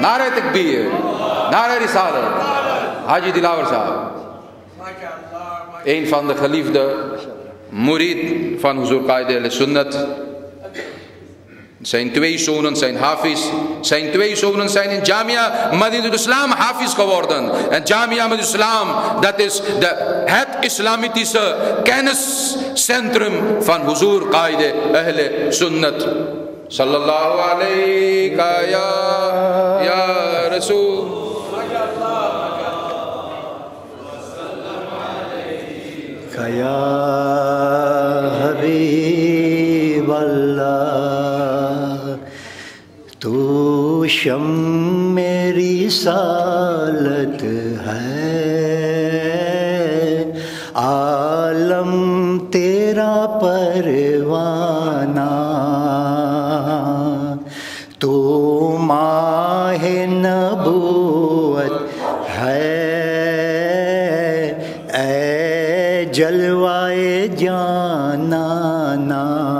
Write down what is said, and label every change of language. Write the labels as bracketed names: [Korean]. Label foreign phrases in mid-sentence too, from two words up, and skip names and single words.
[Urdu] نعرۂ تکبیر، نعرۂ رسالت, Haji Dilawar Sahab, [Dutch] een van de geliefde murid van Huzoor Qaid al-Sunnat. Zijn 2 zonen zijn hafiz. Zijn 2 zonen zijn in Jamia Madinatul Islam hafiz geworden. En Jamia Madinatul Islam, dat is het islamitische kenniscentrum van Huzoor Qaid al-Sunnat. [Arabic] صلى الله عليه يا رسول. يا حبيب الله, [Urdu] تو شم رسالت ہے، عالم تیرا پروانہ، تو ماہ نبوت ہے، اے جلوائے جانانا،